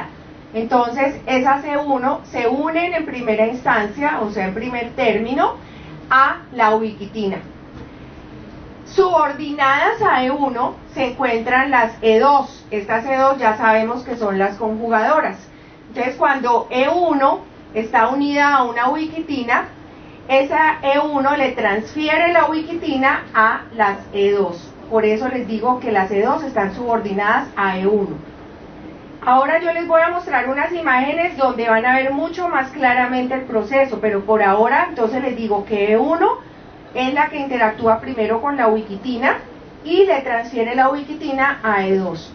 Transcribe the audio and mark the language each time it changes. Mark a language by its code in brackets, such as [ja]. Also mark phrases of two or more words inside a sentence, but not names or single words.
[es] Entonces esas C1 se unen en primera instancia, o sea en primer término, a la ubiquitina. Subordinadas a E1 se encuentran las E2. Estas E2 ya sabemos que son las conjugadoras. Entonces cuando E1 está unida a una ubiquitina, esa E1 le transfiere la ubiquitina a las E2. Por eso les digo que las E2 están subordinadas a E1. Ahora yo les voy a mostrar unas imágenes donde van a ver mucho más claramente el proceso, pero por ahora entonces les digo que E1 es la que interactúa primero con la ubiquitina y le transfiere la ubiquitina a E2.